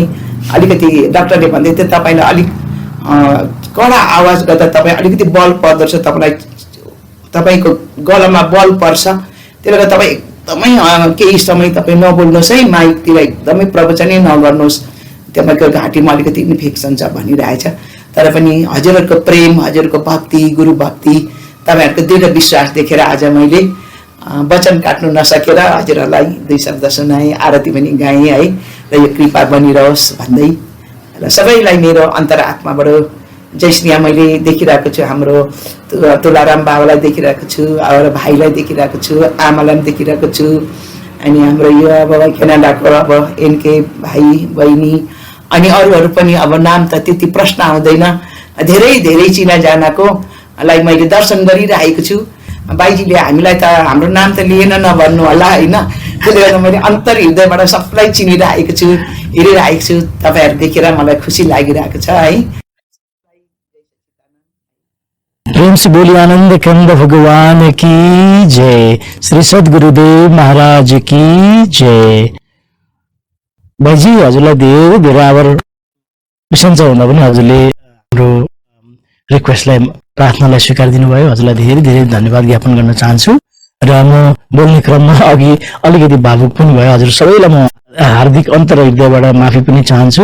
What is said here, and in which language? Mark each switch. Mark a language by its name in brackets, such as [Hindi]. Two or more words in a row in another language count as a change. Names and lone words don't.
[Nepali] अलिकति डाक्टरले भन्दै थियो तपाईँलाई अलिक कडा आवाज गर्दा तपाईँ अलिकति बल पर्दो रहेछ, तपाईँको गलामा बल पर्छ, त्यसले गर्दा तपाईँ एकदमै केही समय तपाईँ नबोल्नुहोस् है, माइकतिर एकदमै प्रवचनै नगर्नुहोस्, तपाईँको घाँटीमा अलिकति इन्फेक्सन छ भनिरहेछ। तर पनि हजुरहरूको प्रेम, हजुरहरूको भक्ति, गुरु भक्ति, तपाईँहरूको दृढ विश्वास देखेर आज मैले वचन काट्नु नसकेर हजुरहरूलाई 2 शब्द सुनाएँ, आरती पनि गाएँ है। र यो कृपा बनिरहोस् भन्दै र सबैलाई मेरो अन्तरात्माबाट जय श्री राम मैले देखिरहेको छु। हाम्रो तुलाराम बाबालाई देखिरहेको छु, अब भाइलाई देखिरहेको छु, आमालाई पनि देखिरहेको छु। अनि हाम्रो यो अब क्यानाडाको अब एनके भाइ बहिनी अनि अरूहरू पनि अब नाम त त्यति प्रश्न आउँदैन, धेरै धेरै चिनाजानाको लाई मैले दर्शन गरिरहेको छु। बाइजीले हामीलाई त हाम्रो नाम त लिएन नभन्नु होला होइन। त्यसले गर्दा मैले अन्तर हृदयबाट सबलाई चिनिरहेको छु, हेरिरहेको छु। तपाईँहरू देखेर मलाई खुसी लागिरहेको छ है। [Hindi] प्रेम से बोली आनंद कंद भगवान की जय, श्री सद्गुरुदेव महाराज की जय। [Nepali] भाइजी हजुरलाई धेरै धेरै आभार। बिसन्चो हुँदा पनि हजुरले हाम्रो रिक्वेस्टलाई, प्रार्थनालाई स्वीकार दिनुभयो। हजुरलाई धेरै धेरै धन्यवाद ज्ञापन गर्न चाहन्छु। र म बोल्ने क्रममा अघि अलिकति भावुक पनि भयो। हजुर सबैलाई म हार्दिक अन्तर हृदयबाट माफी पनि चाहन्छु।